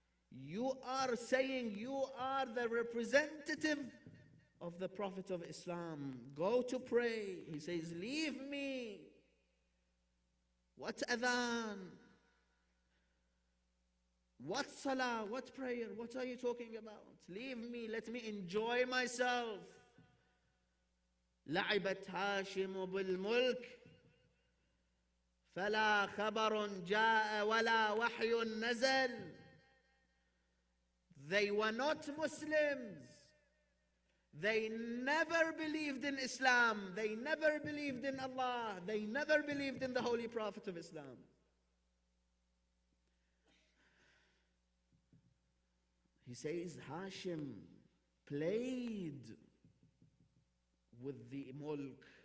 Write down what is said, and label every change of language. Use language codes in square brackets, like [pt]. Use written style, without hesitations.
[en] You are saying you are the representative of the Prophet of Islam. Go to pray." He says, "Leave me. What Adhan? What salah? What prayer? What are you talking about? Leave me. Let me enjoy myself." [ar] لعبت هاشم بالملك فلا خبر جاء ولا وحي نزل. [en] They were not Muslims. They never believed in Islam. They never believed in Allah. They never believed in the Holy Prophet of Islam. He says Hashim played with the mulk.